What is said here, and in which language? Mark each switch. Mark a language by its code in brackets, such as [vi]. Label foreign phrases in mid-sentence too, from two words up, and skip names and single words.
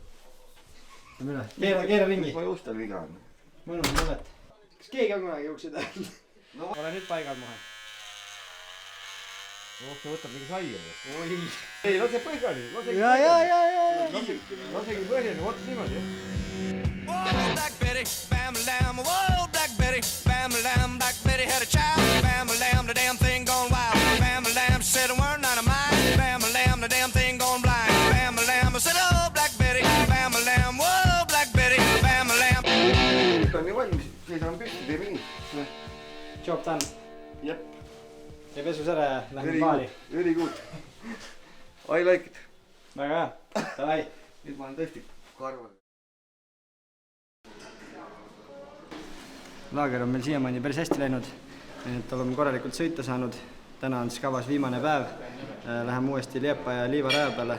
[et] Keera ringi. Ma juustel viga on. Mõnus mõlet. Kas keegi on kunagi juuksid ajal? No. Ole nüüd paigal maha. See võtab mingi saia. Oi. Ei, lase põhjani. Ja. Lasegi põhjani, oot niimoodi. [en] Whoa, Black Betty, bam, lamb. Whoa, Black Betty, bam, lamb. Black Betty had a child. Bam, lamb, the damn thing gone wild. Bam, lamb, she said a word not of mine. Bam, lamb, the damn thing gone blind. Bam, lamb, I said, oh, Black Betty, bam, lamb. Whoa, Black Betty, bam, lamb. [et] Ta on nii valmis, seisame püsti, teeme nii. [en] Job done. [et] Jep. Ja pesus ära ja lähme paari. [en] Very good. I like it. [et] Väga hea. Davai. Nüüd ma olen tõesti karval. Laager on meil siiamaani päris hästi läinud, et oleme korralikult sõita saanud. Täna on siis kavas viimane päev. Läheme uuesti Liepaja ja Liiva raja peale.